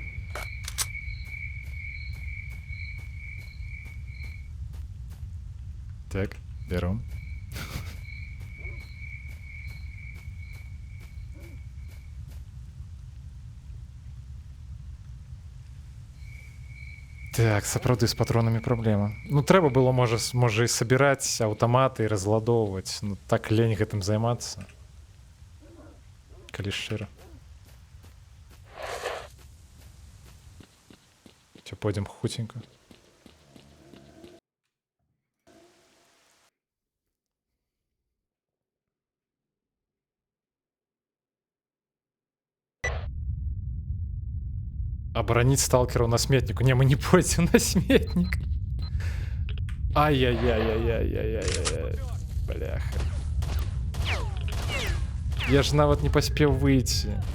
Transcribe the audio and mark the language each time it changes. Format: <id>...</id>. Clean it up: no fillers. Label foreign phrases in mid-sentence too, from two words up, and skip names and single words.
<ru>Так, берем. Так,</ru> <be>сапраўды з патронамі праблема. Ну трэба было можа і сабіраць аўтаматы і разладоўваць. Ну так лень гэтым займацца. Калі шчыра. Ці пойдзем хуценька.</be> <ru>Оборонить сталкеров на сметнику. Не, мы не пойдем на сметник. Ай-яй-яй-яй-яй-яй-яй-яй. Бляха. Я ж нават не поспел выйти.</ru>